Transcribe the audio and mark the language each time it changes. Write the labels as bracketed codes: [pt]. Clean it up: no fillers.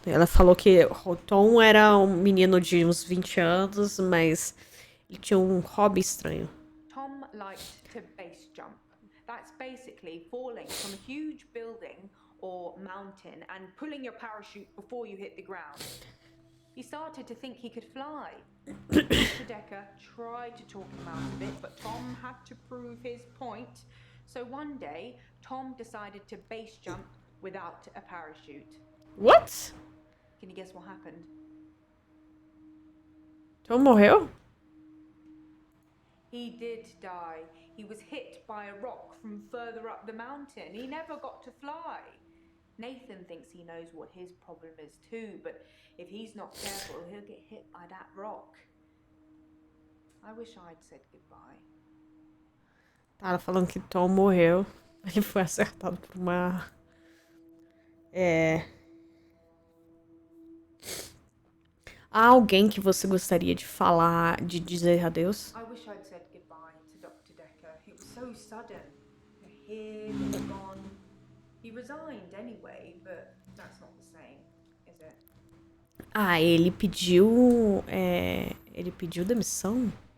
[pt] Ela falou que o Tom era um menino de uns 20 anos, mas ele tinha um hobby estranho. [en] Tom liked to base jump. That's basically falling from a huge building or mountain and pulling your parachute before you hit the ground. He started to think he could fly. Dr. Dekker tried to talk him out of it, but Tom had to prove his point. So one day, Tom decided to base jump without a parachute. What? Can you guess what happened? [pt] Tom morreu? [en] He did die. He was hit by a rock from further up the mountain. He never got to fly. Nathan thinks he knows what his problem is too, but if he's not careful, he'll get hit by that rock. I wish I'd said goodbye. [pt] Tá, ela falando que Tom morreu. Ele foi acertado por uma... Há alguém que você gostaria de falar, de dizer adeus? [en] I wish I'd said goodbye to Dr. Dekker. It was so sudden. Here, then gone. He resigned anyway, but that's not the same, is it? [pt] Ah, ele pediu... ele pediu demissão?